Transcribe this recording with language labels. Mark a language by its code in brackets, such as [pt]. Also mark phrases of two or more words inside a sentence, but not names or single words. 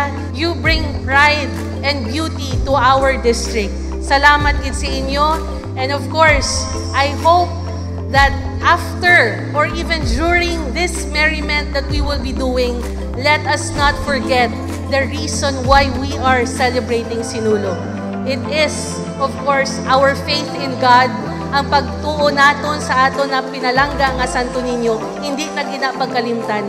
[en] You bring pride and beauty to our district. [hil] Salamat gid sa inyo. [en] And of course, I hope that after or even during this merriment that we will be doing, let us not forget the reason why we are celebrating Sinulog. It is, of course, our faith in God. [hil] Ang pagtuo naton sa aton na pinalangga nga Santo Niño, hindi na ginapagkalimtan.